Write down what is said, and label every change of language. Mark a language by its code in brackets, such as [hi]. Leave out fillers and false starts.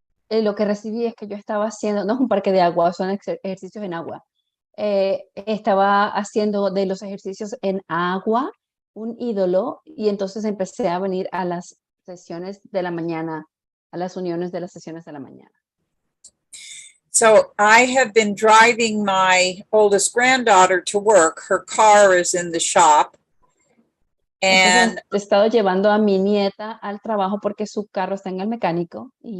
[es] Lo que recibí es que yo estaba haciendo, no es un parque de agua, son ejercicios en agua. Estaba haciendo de los ejercicios en agua un ídolo y entonces empecé a venir a las sesiones de la mañana, a las uniones de las sesiones de la mañana. [en] So I have been driving my oldest granddaughter to work. Her car is in the shop. And [es] entonces, he estado llevando a mi nieta al trabajo porque su carro está en el mecánico